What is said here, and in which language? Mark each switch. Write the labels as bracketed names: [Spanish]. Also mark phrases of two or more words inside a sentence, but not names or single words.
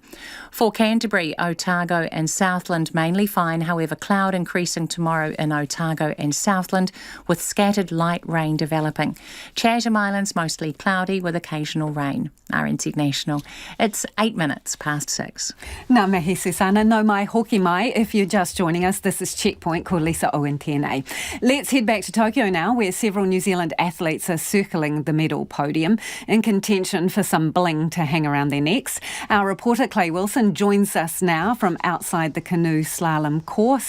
[English] For Canterbury, Otago and Southland mainly fine, however cloud increasing tomorrow in Otago and Southland with scattered light rain developing. Chatham Islands mostly cloudy with occasional rain. RNZ National. It's 8 minutes past 6. [Māori] Ngā mihi Susana, no mai hoki mai. [English] If you're just joining us, this is Checkpoint, [Māori] ko Lisa Owen tēnei. [English] Let's head back to Tokyo now, where several New Zealand athletes are circling the medal podium in contention for some bling to hang around their necks. Our reporter Clay Wilson joins us now from outside the canoe slalom course.